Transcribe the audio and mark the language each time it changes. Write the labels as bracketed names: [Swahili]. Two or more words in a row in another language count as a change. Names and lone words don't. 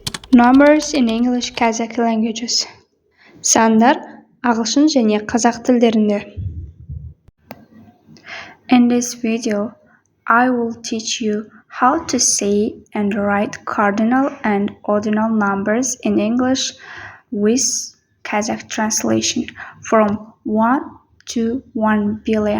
[English] Numbers in English-Kazakh languages. [Kazakh] Сандар ағылшын және қазақ тілдерінде. [English] In this video, I will teach you how to say and write cardinal and ordinal numbers in English with Kazakh translation from 1 to 1 billion.